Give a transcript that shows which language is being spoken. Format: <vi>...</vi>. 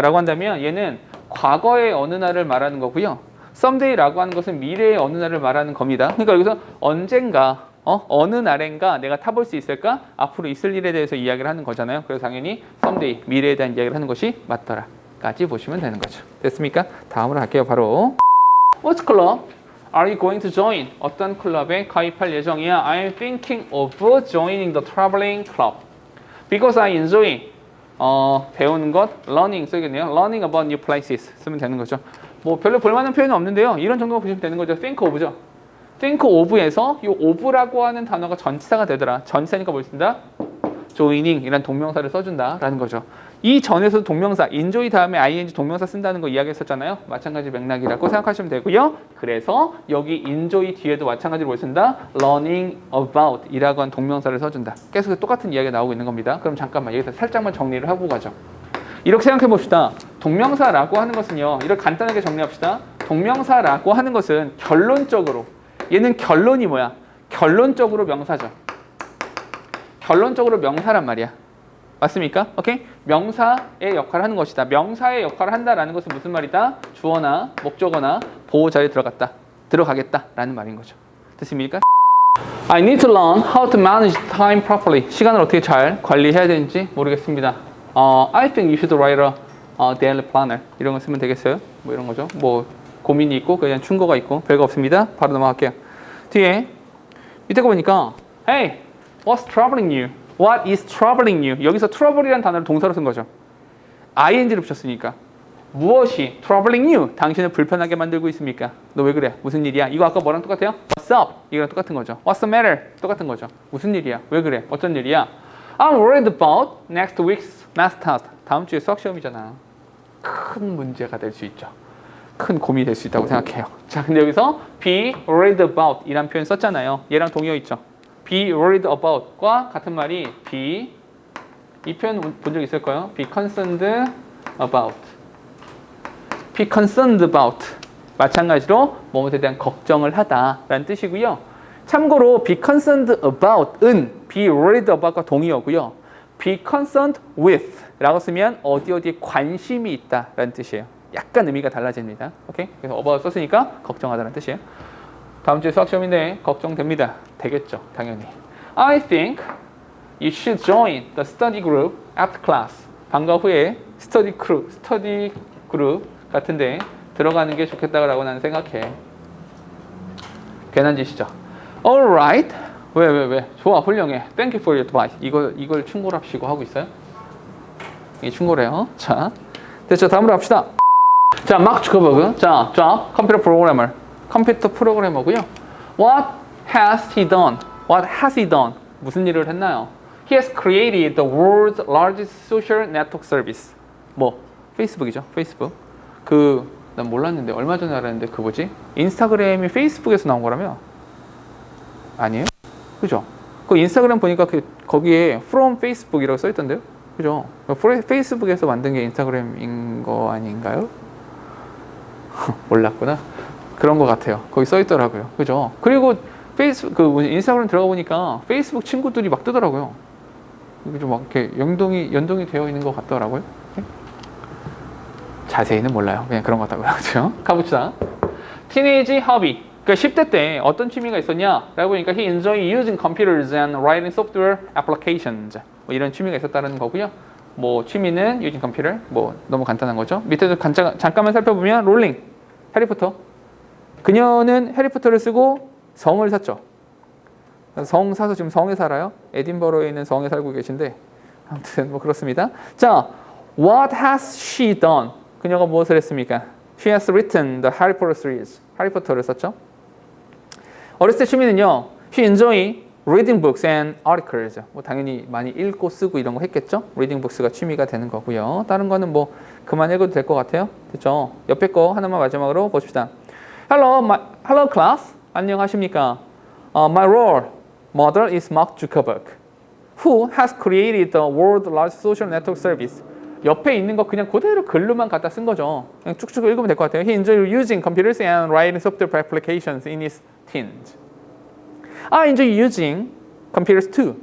<ko>라고 한다면 얘는 과거의 어느 날을 말하는 거고요. 썸데이라고 하는 것은 미래의 어느 날을 말하는 겁니다. 그러니까 여기서 언젠가 어느 날엔가 내가 타볼 수 있을까? 앞으로 있을 일에 대해서 이야기를 하는 거잖아요. 그래서 당연히 someday, 미래에 대한 이야기를 하는 것이 맞더라 까지 보시면 되는 거죠. 됐습니까? 다음으로 갈게요.</ko> <en>바로 What club are you going to join?</en> <ko>어떤 클럽에 가입할 예정이야?</ko> <en>I'm thinking of joining the traveling club because I enjoy</en> <ko>배우는 것,</ko> <en>learning</en> <ko>써야겠네요.</ko> <en>learning about new places</en> <ko>쓰면 되는 거죠. 뭐 별로 볼만한 표현은 없는데요. 이런 정도만 보시면 되는 거죠.</ko> <en>think of죠.</en> <ko>think of에서 이 of라고 하는 단어가 전치사가 되더라. 전치사니까 뭘 쓴다? joining 이란 동명사를 써준다라는 거죠. 이 전에서도 동명사 enjoy 다음에 ing 동명사 쓴다는 거 이야기했었잖아요. 마찬가지 맥락이라고 생각하시면 되고요. 그래서 여기 enjoy 뒤에도 마찬가지로 뭘 쓴다? learning about 이라고 하는 동명사를 써준다. 계속 똑같은 이야기가 나오고 있는 겁니다. 그럼 잠깐만 여기서 살짝만 정리를 하고 가죠. 이렇게 생각해 봅시다. 동명사라고 하는 것은요. 이렇게 간단하게 정리합시다. 동명사라고 하는 것은 결론적으로 얘는 결론이 뭐야? 결론적으로 명사죠. 결론적으로 명사란 말이야. 맞습니까? 오케이? 명사의 역할을 하는 것이다. 명사의 역할을 한다라는 것은 무슨 말이다? 주어나 목적어나 보호자에 들어가겠다라는 말인 거죠. 됐습니까?</ko> <en>I need to learn how to manage time properly.</en> <ko>시간을 어떻게 잘 관리해야 되는지 모르겠습니다.</ko> <en>I think you should write a daily planner.</en> <ko>이런 거 쓰면 되겠어요? 뭐 이런 거죠. 뭐 고민이 있고 그냥 충고가 있고 별거 없습니다. 바로 넘어갈게요. 뒤에 밑에 거 보니까</ko> <en>Hey, what's troubling you? What is troubling you?</en> <ko>여기서 trouble이라는 단어를 동사로 쓴 거죠. ing를 붙였으니까. 무엇이 troubling you? 당신을 불편하게 만들고 있습니까? 너 왜 그래? 무슨 일이야? 이거 아까 뭐랑 똑같아요?</ko> <en>What's up?</en> <ko>이거랑 똑같은 거죠.</ko> <en>What's the matter?</en> <ko>똑같은 거죠. 무슨 일이야? 왜 그래? 어떤 일이야?</ko> <en>I'm worried about next week's math test.</en> <ko>다음 주에 수학 시험이잖아. 큰 문제가 될 수 있죠. 큰 고민이 될 수 있다고 생각해요. 자, 근데 여기서 be worried about 이란 표현 썼잖아요. 얘랑 동의어 있죠. be worried about과 같은 말이 be 이 표현 본 적 있을 거예요.</ko> <en>be concerned about. be concerned about.</en> <ko>마찬가지로 무엇에 대한 걱정을 하다라는 뜻이고요. 참고로 be concerned about은 be worried about과 동의어고요. be concerned with 라고 쓰면 어디에 관심이 있다라는 뜻이에요. 약간 의미가 달라집니다. 오케이? 그래서 about 썼으니까 걱정하다라는 뜻이에요. 다음 주에 수학 시험인데 걱정됩니다. 되겠죠, 당연히.</ko> <en>I think you should join the study group after class.</en> <ko>방과 후에 스터디 그룹 같은데 들어가는 게 좋겠다고 나는 생각해. 괜한 짓이죠. Alright. 왜? 좋아, 훌륭해.</ko> <en>Thank you for your advice.</en> <ko>이걸 충고랍시고 하고 있어요? 이게 충고래요. 자, 됐죠. 다음으로 갑시다. 자, 마크 주커버그. 자, 컴퓨터 프로그래머고요.</ko> <en>What has he done?</en> <ko>무슨 일을 했나요?</ko> <en>He has created the world's largest social network service.</en> <ko>뭐 페이스북이죠. 페이스북. 난 몰랐는데 얼마 전에 알았는데 뭐지? 인스타그램이 페이스북에서 나온 거라며? 아니에요? 그죠? 그 인스타그램 보니까 거기에 from Facebook이라고 써 있던데요? 그죠? 페이스북에서 만든 게 인스타그램인 거 아닌가요? 몰랐구나. 그런 거 같아요. 거기 써 있더라고요. 그죠? 그리고 인스타그램 들어가 보니까 페이스북 친구들이 막 뜨더라고요. 이게 좀 막 이렇게 연동이 되어 있는 것 같더라고요. 자세히는 몰라요. 그냥 그런 것 같다고요. 그렇죠? 가봅시다. Teenage hobby. 그러니까 10대 때 어떤 취미가 있었냐?</ko> <en>라고 보니까 he enjoyed using computers and writing software applications.</en> <ko>뭐 이런 취미가 있었다는 거고요. 뭐 취미는 using computer. 뭐 너무 간단한 거죠. 밑에도 잠깐만 살펴보면 롤링. 해리포터. 그녀는 해리포터를 쓰고 성을 샀죠. 성 사서 지금 성에 살아요. 에딘버러에 있는 성에 살고 계신데 아무튼 뭐 그렇습니다.</ko> <en>자, what has she done?</en> <ko>그녀가 무엇을 했습니까?</ko> <en>She has written the Harry Potter series.</en> <ko>해리포터를 썼죠. 어렸을 때 취미는요.</ko> <en>She enjoyed reading books and articles.</en> <ko>뭐 당연히 많이 읽고 쓰고 이런 거 했겠죠. reading books가 취미가 되는 거고요. 다른 거는 뭐 그만 읽어도 될 것 같아요. 됐죠? 옆에 거 하나만 마지막으로 보십시다.</ko> <en>Hello class.</en> <ko>안녕하십니까?</ko> <en>My role model is Mark Zuckerberg, who has created the world's largest social network service.</en> <ko>옆에 있는 거 그냥 그대로 글로만 갖다 쓴 거죠. 그냥 쭉쭉 읽으면 될 것 같아요.</ko> <en>He enjoyed using computers and writing software applications in his teens. I enjoy using computers too.</en>